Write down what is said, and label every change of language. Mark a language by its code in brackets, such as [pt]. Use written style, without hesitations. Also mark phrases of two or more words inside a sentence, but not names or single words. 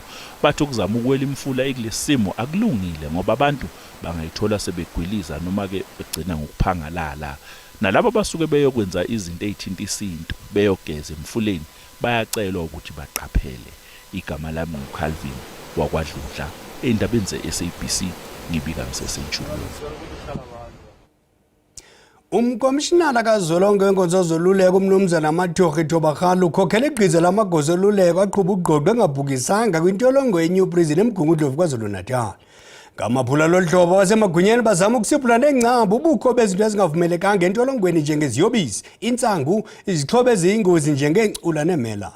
[zu] Bathi ukuzama ukwela imfula ekulesimo akulungile ngoba abantu bangayithola sebegwiliza noma ke begcina ngokuphangalala. Nalabo basuke beyokwenza izinto ezithinta isinto beyogeza emfuleni bayacelwa ukuthi baqaphele. Igama lami nguCalvin wakwaDludla endabeni ze-SABC ngibika ngiseSenturion. [xh] Umkomishinala kazwelonke wenkonzo zoluleko umnumzana Mathogi Thobakgalo ukhokhela igqiza lamagosa oluleko aqhuba ugqogqo engabhukisanga kwintolongo yeNew Prison eMgungundlovu KwaZulu Natal. Ngamaphula lolhlobo wasemagunyeni bazama ukusiphula nengcambu ubukho bezinto ezingavumelekanga entolongweni njengeziyobisi, intsangu, izixhobo eziyingozi njengecula nemela.